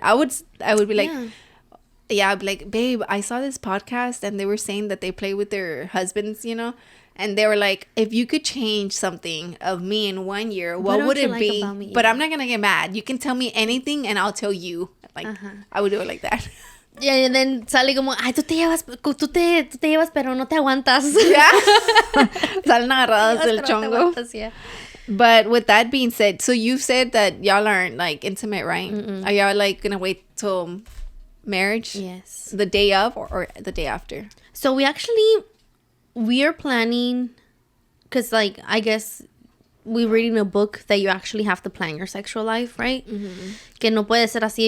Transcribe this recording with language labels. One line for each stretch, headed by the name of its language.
English: I would be like, I'd be like, babe, I saw this podcast and they were saying that they play with their husbands, you know. And they were like, if you could change something of me in 1 year, what would it be? About me? But I'm not gonna get mad. You can tell me anything and I'll tell you. Like I would do it like that. Yeah, and then
Spanish: sale como, ay, tú te llevas, pero no te aguantas. Yeah. Salen agarrados del chongo.
English: Yeah. But with that being said, so you've said that y'all aren't like intimate, right? Are y'all like gonna wait till marriage? Yes. The day of or the day after? So we are planning, because like I guess we're reading a book that you actually have to plan your sexual life, right?
Spanish: Que no puede ser así.